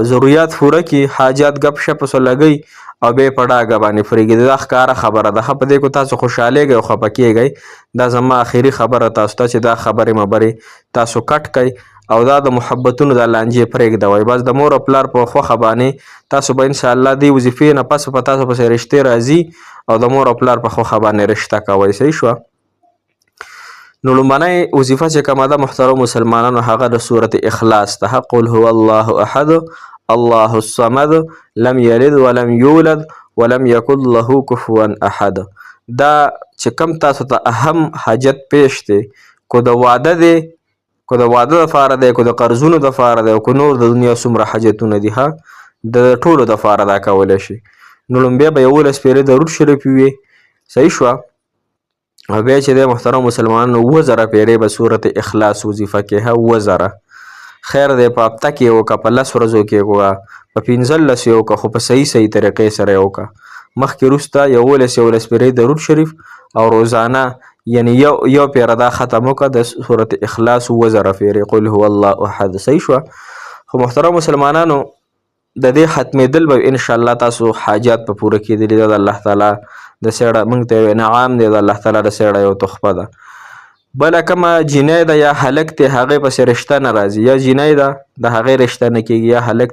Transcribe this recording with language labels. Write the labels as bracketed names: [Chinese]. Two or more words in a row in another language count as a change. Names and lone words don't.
[Pashto] ضرورت پوره کړي حاجات ګپ شپ سو لګئ او بیا په ډاګه باندې پرېږدي دا ښکاره خبره ده په دې کو تاسو خوشحالېږئ او خفه کېږئ دا زما آخري خبره تاسو ته چې دا خبرې مبرې تاسو کټ کئ او دا د محبتونو د لانجې پرېږدوئ بس د مور او پلار په خوښه باندې تاسو به انشاءالله دې وظیفې نه پس په تاسو پسې رشتې راځي او د مور او پلار په خوښه باندې رشته کوئ صحیح شوه نو لومبنۍ وظیفه چې کومه ده محترم مسلمانانو هغه د صورت اخلاص ده [Arabic] قل هو الله احد الله الصمد لم یلد ولم یولد ولم یکن له کفوا احد [Pashto] دا چې کوم تاسو ته اهم حاجت پیش دی کو د واده دی کو د واده دپاره دی کو د قرضونو دپاره دی کو نور د دنیا څومره حاجتونه دي د ټولو دپاره دا کولی شي نو لومبیا به 11 پیرې درود شریف وي صحیح شوه او بیا چې دی محترم مسلمانانو 2000 پیرې به صورت اخلاص وظیفه کې 2000 خیر دی په هفته کې یې وکړه په 10 ورځو کې یې وکړه په 15 یې وکړه خو په صحیح طریقې سره یې وکړه مخکې وروسته 11 پیرې درود شریف او روزانه یعنی یو پیره دا ختم وکړه د صورت اخلاص 2000 پیرې [Arabic] قل هو الله احد [Pashto] صحیح شوه خو محترم مسلمانانو د دې ختمېدل به انشاءالله تاسو حاجات په پوره کېدلي ده د الله تعالی د سیړه موږ ته یو انعام دی د الله تعالی د سیړه یو تحفه ده بله کومه جینۍ ده یا هلک دی هغې پسې رشته نه راځي، یا جینۍ ده د هغې رشته نه کېږي، یا هلک